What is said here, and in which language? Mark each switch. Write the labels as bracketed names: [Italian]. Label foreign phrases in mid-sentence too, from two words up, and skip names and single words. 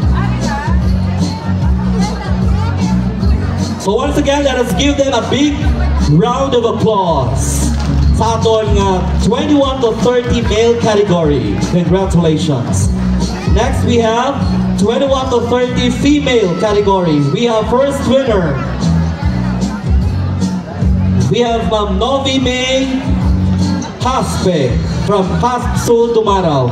[English] So once again, let us give them a big round of applause [Hiligaynon] sa aton nga [English] 21 to 30 male category. Congratulations. Next we have 21 to 30 female category. We have first winner. We have Ma'am Novi May Haspe from Hasul Tumarao.